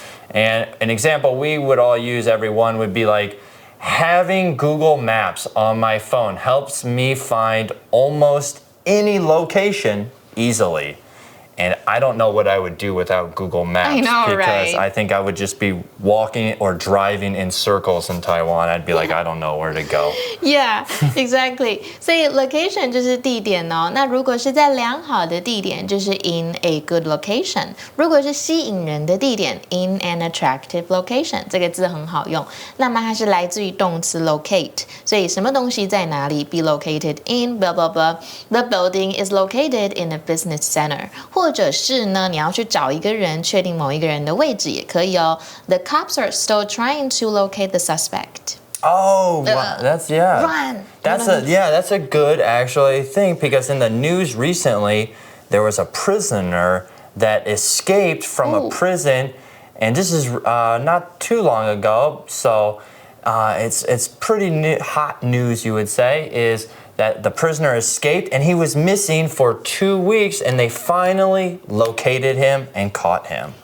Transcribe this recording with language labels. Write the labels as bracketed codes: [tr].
[en] And an example we would all use, everyone, would be like, having Google Maps on my phone helps me find almost any location easily. And I don't know what I would do without Google Maps. I know, because right? I think I would just be walking or driving in circles in Taiwan. I'd be like, I don't know where to go. Yeah, exactly. [zh] 所以 location 就是地点哦。那如果是在良好的地点，就是 [en] in a good location。 [zh] 如果是吸引人的地点 ， [en] in an attractive location。 [zh] 这个字很好用。那么它是来自于动词 locate， 所以什么东西在哪里 ？ [en] Be located in blah blah blah. The building is located in a business center. [zh] 或者是呢，你要去找一个人，确定某一个人的位置也可以哦。 [en] The cops are still trying to locate the suspect. Oh, wow. That's Run. That's a good actually thing, because in the news recently there was a prisoner that escaped from a prison, and this is not too long ago, so it's pretty hot news, you would say, is that the prisoner escaped and he was missing for 2 weeks, and they finally located him and caught him.